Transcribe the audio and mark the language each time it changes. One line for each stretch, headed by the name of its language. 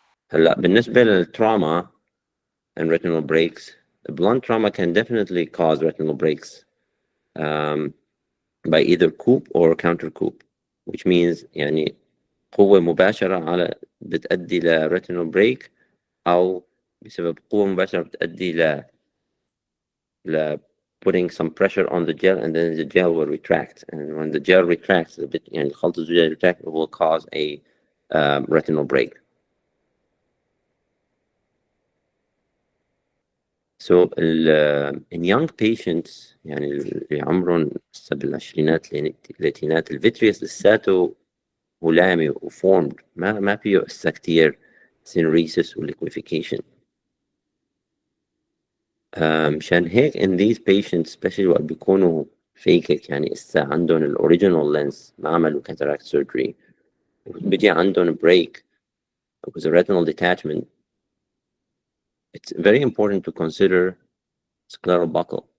Arabic: هلا بالنسبة للتراما
English: and retinal breaks, blunt trauma can definitely cause retinal breaks by either coup or counter coup, which means
Arabic: يعني قوة مباشرة على بتؤدي ل
English: retinal break أو بسبب قوة مباشرة بتؤدي ل putting some pressure on the gel, and then the gel will retract. And when the gel retracts, a bit,
Arabic: الخلطة الزجاجية
English: retract, it will cause a retinal break. So in young patients
Arabic: يعني اللي عمرهم بالعشرينات الثلاثينات الفيتريوس لساته هلامي وفورمد ما فيه هسه كتير سينريسيس وليكويفيكيشن. مشان هيك
English: in these patients especially
Arabic: وقت بيكونوا فيكك يعني هسه عندهم الاوريجينال لينس ما عملوا
English: cataract surgery
Arabic: بيجي عندهم
English: break with a retinal detachment, it's very important to consider scleral buckle.